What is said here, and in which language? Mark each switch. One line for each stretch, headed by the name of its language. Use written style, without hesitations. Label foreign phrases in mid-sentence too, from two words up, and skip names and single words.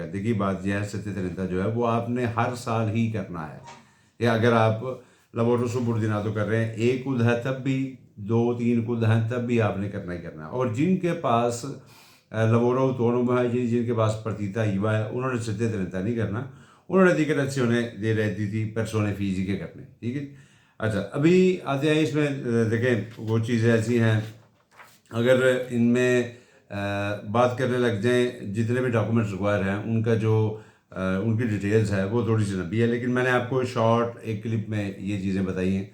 Hindi: देखिए बात यह है, सत्य रहता जो है वो आपने हर साल ही करना है। या अगर आप
Italian: lavoro subordinato
Hindi: कर रहे हैं, एक खुद है तब भी, दो तीन खुद हैं तब भी आपने करना ही करना है। और जिनके पास
Italian: lavoro autonomo
Hindi: है, जिनके पास
Italian: partita IVA
Hindi: है, उन्होंने सत्य रहता नहीं करना, उन्होंने
Italian: dichiarazione dei redditi persone fisiche
Hindi: करने। ठीक है, अच्छा अभी आते हैं इसमें देखें वो चीज़ें ऐसी हैं, अगर इनमें बात करने लग जाएं जितने भी डॉक्यूमेंट्स रिक्वायर हैं उनका जो उनकी डिटेल्स है वो थोड़ी सी लंबी है, लेकिन मैंने आपको शॉर्ट एक क्लिप में ये चीज़ें बताई हैं।